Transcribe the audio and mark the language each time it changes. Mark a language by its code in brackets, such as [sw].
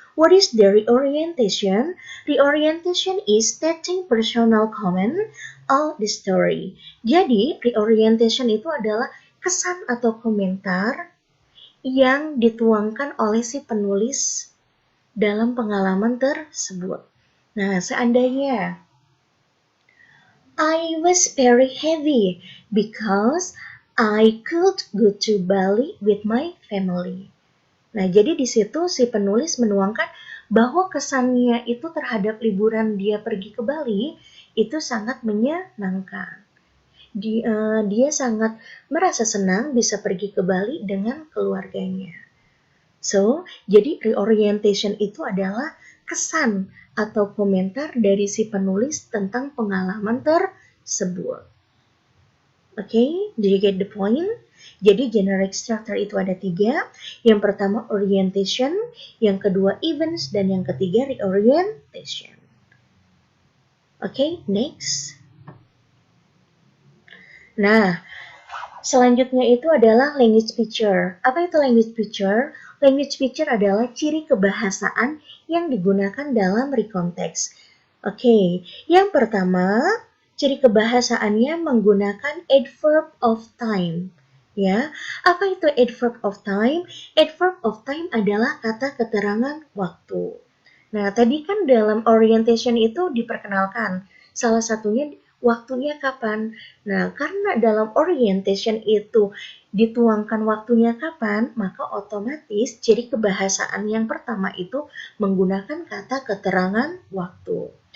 [en] What is the reorientation? Reorientation is stating personal comment of the story. [id] Jadi, reorientation itu adalah kesan atau komentar yang dituangkan oleh si penulis dalam pengalaman tersebut. Nah, seandainya [en] I was very heavy because I could go to Bali with my family. [id] Nah, jadi di situ si penulis menuangkan bahwa kesannya itu terhadap liburan dia pergi ke Bali itu sangat menyenangkan. Dia sangat merasa senang bisa pergi ke Bali dengan keluarganya. So, jadi reorientation itu adalah kesan atau komentar dari si penulis tentang pengalaman tersebut. [en] Okay, do you get the point? [id] Jadi generic structure itu ada 3. Yang pertama orientation, yang kedua events, dan yang ketiga reorientation. [en] Okay, next. [id] Nah, selanjutnya itu adalah language feature. Apa itu language feature? Language feature adalah ciri kebahasaan yang digunakan dalam recontext. Oke, yang pertama, ciri kebahasaannya menggunakan adverb of time. Ya, apa itu adverb of time? Adverb of time adalah kata keterangan waktu. Nah, tadi kan dalam orientation itu diperkenalkan salah satunya waktunya kapan. Nah, karena dalam orientation itu dituangkan waktunya kapan, maka otomatis ciri kebahasaan yang pertama itu menggunakan kata keterangan waktu.